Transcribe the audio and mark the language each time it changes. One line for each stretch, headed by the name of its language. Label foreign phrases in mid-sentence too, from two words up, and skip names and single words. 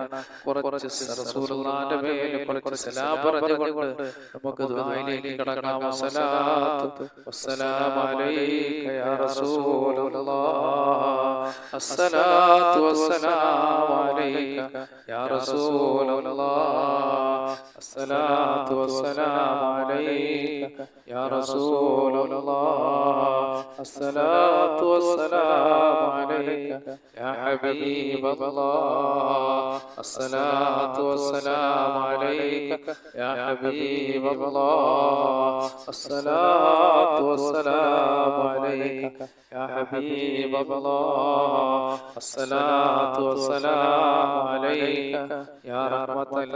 Malayalam: കുറച്ച് റസൂലുള്ളാഹിന്റെ മേൽ കുറച്ച് സലാം പറഞ്ഞുകൊണ്ട് നമുക്ക് ദുആയിലേക്ക് കടക്കാം.
Arabic: صلاة والسلام عليك يا رسول الله الصلاة والسلام عليك يا رسول الله الصلاة والسلام عليك يا رسول الله الصلاة والسلام عليك يا حبيب الله الصلاة والسلام عليك يا حبيب الله الصلاة والسلام عليك يا حبيب الله الصلاة والسلام عليك يا رحمة